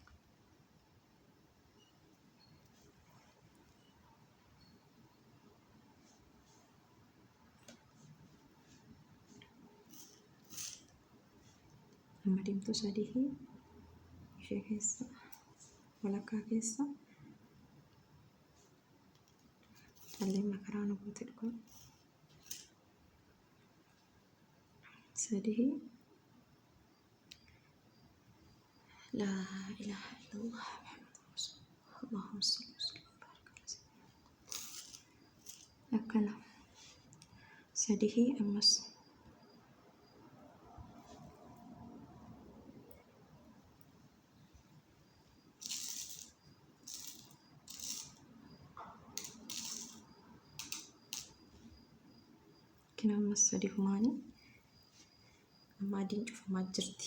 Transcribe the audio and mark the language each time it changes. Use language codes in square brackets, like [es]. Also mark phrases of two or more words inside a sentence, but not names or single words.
[om] Amma diimtuu sadihii ishee keessa walakkaa keessa calleen makaraa nu goote dhugaa. [ar] Sadihii لا إله إلا الله اللهم صل وسلم بارك على سيدنا [om] akkana sadihii ammas kina ammas sadihumaanii amma adiin cufamaa jirti.